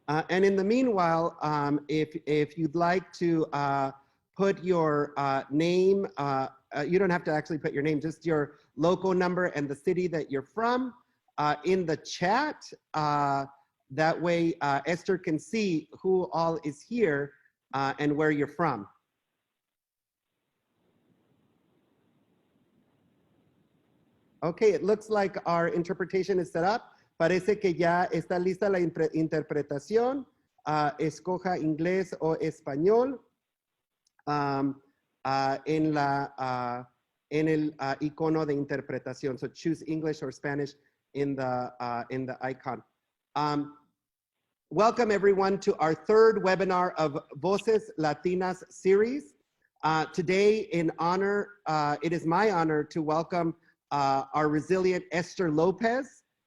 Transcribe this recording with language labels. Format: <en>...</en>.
<en>And in the meanwhile, if you'd like to put your name, you don't have to actually put your name, just your local number and the city that you're from in the chat. That way Esther can see who all is here and where you're from. Okay, it looks like our interpretation is set up.</en> <es>Parece que ya está lista la interpretación. Escoja inglés o español en el icono de interpretación.</es> <en>So choose English or Spanish in the icon. Welcome everyone to our third webinar of Voces Latinas series. Today it is my honor to welcome our resilient Esther Lopez.</en>